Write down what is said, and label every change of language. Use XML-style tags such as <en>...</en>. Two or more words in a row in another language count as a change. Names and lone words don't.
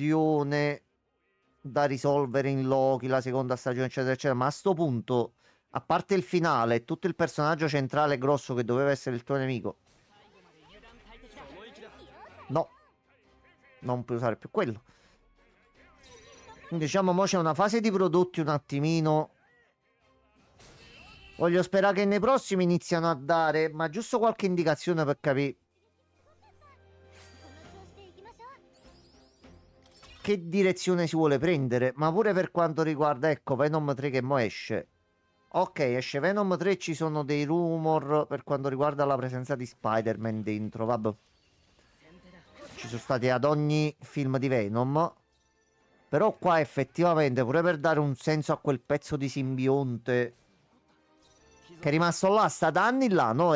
<it>da risolvere in Loki, la seconda stagione, eccetera, eccetera, ma a sto punto, a parte il finale e tutto il personaggio centrale grosso che doveva essere il tuo nemico, no, non puoi usare più quello. Quindi diciamo, mo c'è una fase di prodotti un attimino. Voglio sperare che nei prossimi iniziano a dare, ma giusto qualche indicazione per capire</it> <ja>この調子でいきましょう。</ja> <it>che direzione si vuole prendere. Ma pure per quanto riguarda, ecco, Venom 3 che mo esce. Ok, esce Venom 3, ci sono dei rumor per quanto riguarda la presenza di Spider-Man dentro, vabbè. Ci sono stati ad ogni film di Venom. Però qua effettivamente, pure per dare un senso a quel pezzo di simbionte che è rimasto là, sta da anni là, no?</it>